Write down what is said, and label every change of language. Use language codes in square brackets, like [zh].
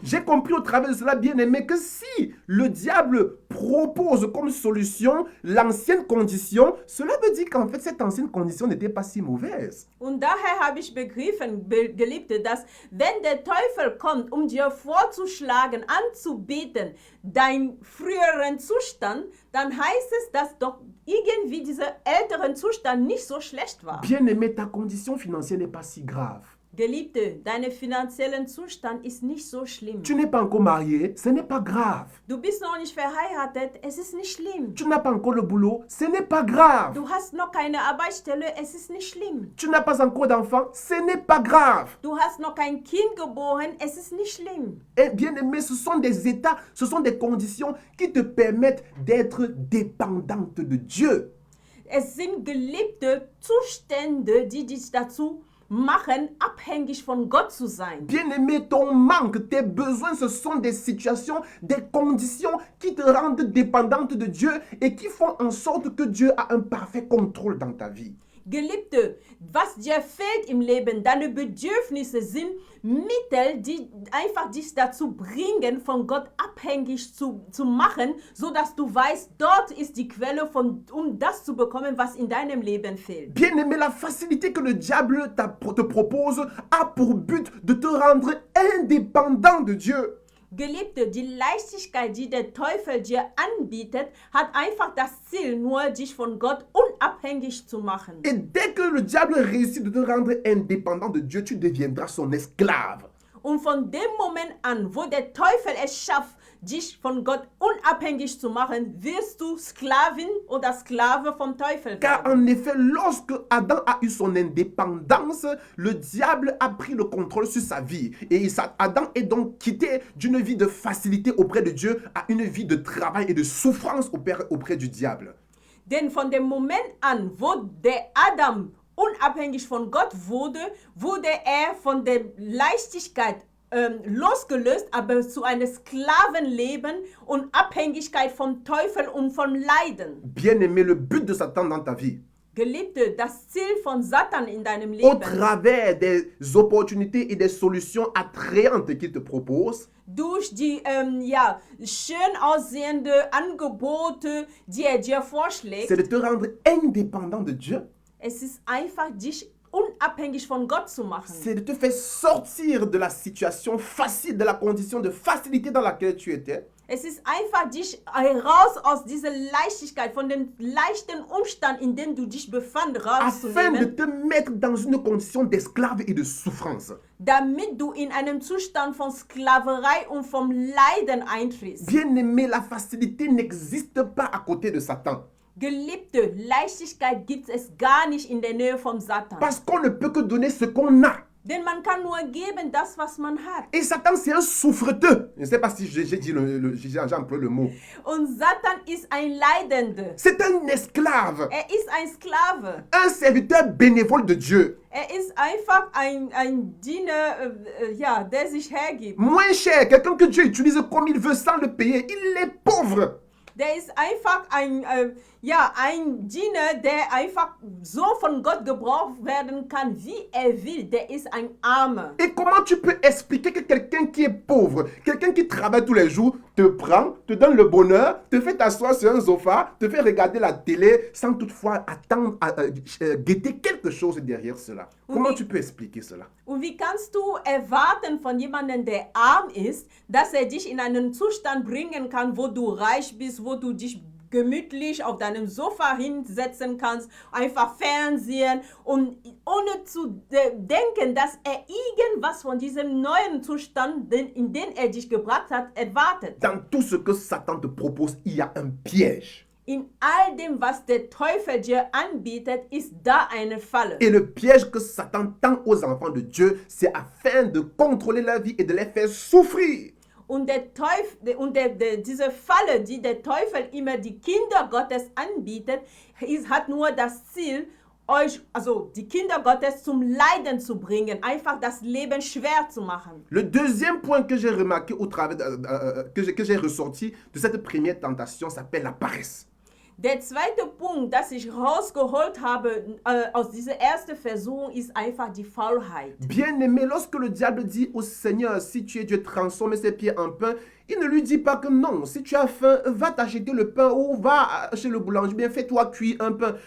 [fr] J'ai compris au travers de cela, bien-aimé, que si le diable propose comme solution l'ancienne condition, cela veut dire qu'en fait, cette ancienne condition n'était pas si mauvaise. [de] Und daher habe ich begriffen, Geliebte, dass wenn der Teufel kommt, um dir vorzuschlagen, anzubieten, deinen früheren Zustand, dann heißt es, dass doch irgendwie dieser älteren Zustand nicht so schlecht war. [fr] Bien-aimé, ta condition financière n'est pas si grave. [de] Geliebte, dein finanzieller Zustand ist nicht so schlimm. [fr] Tu n'es pas encore marié, ce n'est pas grave. [de] Du bist noch nicht verheiratet, es ist nicht schlimm. [fr] Tu n'as pas encore le boulot, ce n'est pas grave. [de] Du hast noch keine Arbeitsstelle, es ist nicht schlimm. [fr] Tu n'as pas encore d'enfant, ce n'est pas grave. [de] Du hast noch kein Kind geboren, es ist nicht schlimm. [fr] Et bien aimé, ce sont des états, ce sont des conditions qui te permettent d'être dépendante de Dieu. [de] Es sind gelebte Zustände, die dich dazu machen, abhängig von Gott zu sein. [fr] Bien-aimé, ton manque, tes besoins, ce sont des situations, des conditions qui te rendent dépendante de Dieu et qui font en sorte que Dieu a un parfait contrôle dans ta vie. [de] Geliebte, was dir fehlt im Leben, deine Bedürfnisse sind Mittel, die einfach dich dazu bringen, von Gott abhängig zu machen, sodass du weißt, dort ist die Quelle, um das zu bekommen, was in deinem Leben fehlt. [fr] Bien-aimé, la facilité que le diable te propose a pour but de te rendre indépendant de Dieu. [de] Geliebte, die Leichtigkeit, die der Teufel dir anbietet, hat einfach das Ziel, nur dich von Gott unabhängig zu machen. [fr] Et dès que le diable réussit de te rendre indépendant de Dieu, tu deviendras son esclave. [de] Und von dem Moment an, wo der Teufel es schafft, dich von Gott unabhängig zu machen, wirst du Sklavin oder Sklave vom Teufel [fr] Car [de] werden. [fr] en effet, lorsque Adam a eu son indépendance, le diable a pris le contrôle sur sa vie. Et Adam est donc quitté d'une vie de facilité auprès de Dieu à une vie de travail et de souffrance auprès du diable. [de] Denn von dem Moment an, wo der Adam unabhängig von Gott wurde er von der Leichtigkeit losgelöst, aber zu einem Sklavenleben und Abhängigkeit vom Teufel und vom Leiden. [fr] Bien-aimé, le but de Satan dans ta vie, [de] Geliebte, das Ziel von Satan in deinem [fr] au [de] Leben, [fr] travers des opportunités et des solutions attrayantes qu'il te propose, [de] durch die schön aussehende Angebote, die er dir vorschlägt, [fr] c'est de te rendre indépendant de Dieu. [de] es ist einfach, dich unabhängig von Gott zu machen. [fr] C'est de te faire sortir de la situation facile, de la condition de facilité dans laquelle tu étais. [de] Es ist einfach, dich heraus aus dieser Leichtigkeit, von dem leichten Umstand, in dem du dich befand, [fr] Afin de [de] rauszunehmen, [fr] te mettre dans une condition d'esclave et de souffrance. [de] damit du in einem Zustand von Sklaverei und vom Leiden eintrittst. [fr] Bien-aimé, la facilité n'existe pas à côté de Satan. [de] Geliebte, Leichtigkeit gibt es gar nicht in der Nähe vom Satan. [fr] Parce qu'on ne peut que donner ce qu'on a. [de] Denn man kann nur geben das, was man hat. [fr] Et Satan, c'est un souffreteux. Je ne sais pas si j'ai employé le mot. [de] Und Satan ist ein Leidender. [fr] C'est un esclave. [de] Er ist ein Sklave. [fr] Un serviteur bénévole de Dieu. [de] Er ist einfach ein Diener, der sich hergibt. [fr] Moins cher, quelqu'un que Dieu utilise comme il veut sans le payer. Il est pauvre. [de] Der ist einfach ein Diener, der einfach so von Gott gebraucht werden kann, wie er will. Der ist ein Armer. [fr] Et comment tu peux expliquer que quelqu'un qui est pauvre, quelqu'un qui travaille tous les jours, te prend, te donne le bonheur, te fait t'asseoir sur un sofa, te fait regarder la télé, sans toutefois attendre, guetter quelque chose derrière cela? Comment tu peux expliquer cela? [de] Und wie kannst du erwarten von jemandem, der arm ist, dass er dich in einen Zustand bringen kann, wo du reich bist, wo du dich gemütlich auf deinem Sofa hinsetzen kannst, einfach Fernsehen und ohne zu denken, dass er irgendwas von diesem neuen Zustand, in den er dich gebracht hat, erwartet. [fr] Dans tout ce que Satan te propose, il y a un piège. [de] In all dem, was der Teufel dir anbietet, ist da eine Falle. [fr] Et le piège que Satan tend aux enfants de Dieu, c'est afin de contrôler leur vie et de les faire souffrir. [de] Und der Teufel diese Falle, die der Teufel immer die Kinder Gottes anbietet, hat nur das Ziel, euch, also die Kinder Gottes zum Leiden zu bringen, einfach das Leben schwer zu machen. [fr] Le deuxième point que j'ai remarqué au travers que j'ai ressorti de cette première tentation s'appelle la paresse. [de] Der zweite Punkt, das ich rausgeholt habe aus dieser ersten Versuchung, ist einfach die Faulheit. [fr] Bien-aimé, lorsque le diable dit au Seigneur, si tu es Dieu, transforme ses pieds en pain, il ne lui dit pas que non, si tu as faim, va t'acheter le pain ou va chez le boulanger, bien fais-toi cuire un pain.